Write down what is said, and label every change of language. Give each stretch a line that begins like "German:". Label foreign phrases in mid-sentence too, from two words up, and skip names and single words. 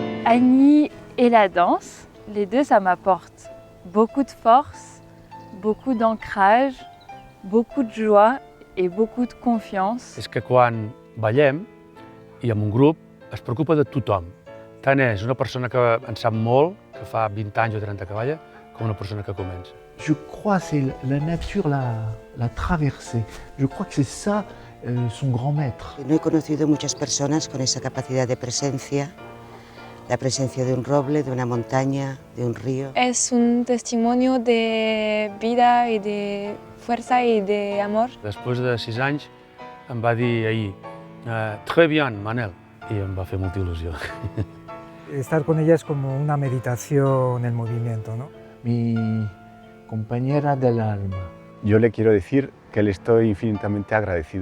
French: Annie et la danse, les deux, ça m'apporte beaucoup de force, beaucoup d'ancrage, beaucoup de joie et beaucoup de confiance.
Catalan: És que quan ballem i amb un grup es preocupa de tothom. Tant és una persona que en sap molt, que fa 20 anys o 30 que balla, com una persona que comença.
French: Je crois que c'est la nature la traversée. Je crois que c'est ça son grand maître.
Spanish: No he conocido muchas personas con esa capacidad de presencia, la presencia de un roble, de una montaña, de un río. Es un testimonio de vida y de fuerza y de amor.
Catalan: Després de 6 anys em va dir ahir,
French: très bien,
Catalan: Manel, i em va fer molta il·lusió.
Spanish: Estar con ella es como una meditación en movimiento, ¿no? Mi compañera del alma. Yo le quiero decir que le estoy infinitamente agradecido.